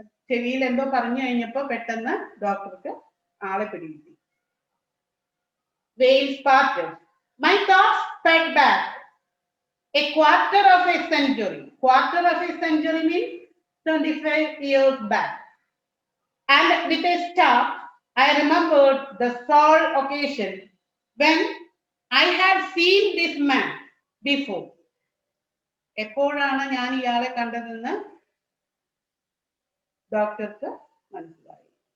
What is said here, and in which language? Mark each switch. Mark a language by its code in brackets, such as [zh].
[ml] ചെവിയിൽ എന്തോ പറഞ്ഞു കഴിഞ്ഞപ്പോ പെട്ടെന്ന് ഡോക്ടർക്ക് ആളെ പിടികിട്ടി. [en] Veils parted. My thoughts sped back a quarter of a century. Quarter of a century means 25 years back. And with a start, I remembered the sole occasion when I had seen this man before. [ml] എപ്പോഴാണ് ഞാൻ ഇയാളെ കണ്ടതെന്ന് ഡോക്ടർക്ക് മനസ്സിലായി.